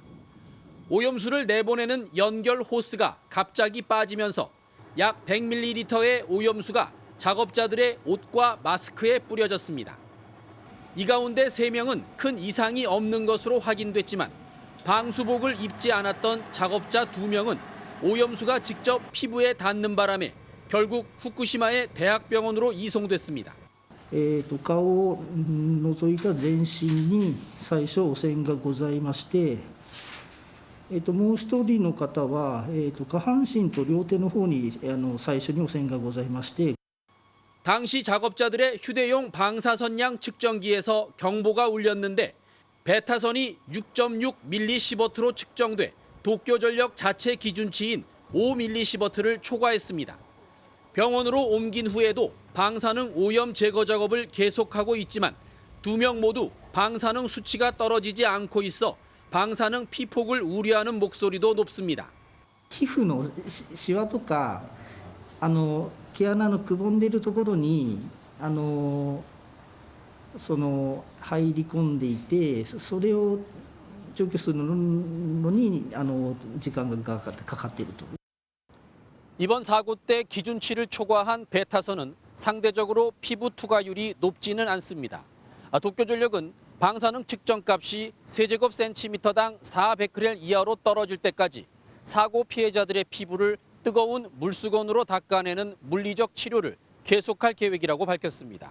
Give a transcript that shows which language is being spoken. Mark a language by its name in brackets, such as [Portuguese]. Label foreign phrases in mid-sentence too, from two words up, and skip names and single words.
[Korean] 오염수를 내보내는 연결 호스가 갑자기 빠지면서 약 100ml의 오염수가 작업자들의 옷과 마스크에 뿌려졌습니다. 이 가운데 3명은 큰 이상이 없는 것으로 확인됐지만 방수복을 입지 않았던 작업자 2명은 오염수가 직접 피부에 닿는 바람에 결국 후쿠시마의 대학병원으로 이송됐습니다. [Japanese] 顔を除いた全身に最初汚染がございまして、もう一人の方は、下半身と両手の方に最初に汚染がございまして。 [Korean] 당시 작업자들의 휴대용 방사선량 측정기에서 경보가 울렸는데 베타선이 6.6 밀리시버트로 측정돼 도쿄전력 자체 기준치인 5 밀리시버트를 초과했습니다. 병원으로 옮긴 후에도 방사능 오염 제거 작업을 계속하고 있지만 2명 모두 방사능 수치가 떨어지지 않고 있어 방사능 피폭을 우려하는 목소리도 높습니다. [Japanese] 皮膚のシワとか毛穴のくぼんでいるところにその入り込んでいて、それを除去するのに時間がかかっていると。 [Korean] 이번 사고 때 기준치를 초과한 베타선은 상대적으로 피부 투과율이 높지는 않습니다. 도쿄전력은 방사능 측정값이 세제곱센티미터당 4베크렐 이하로 떨어질 때까지 사고 피해자들의 피부를 뜨거운 물수건으로 닦아내는 물리적 치료를 계속할 계획이라고 밝혔습니다.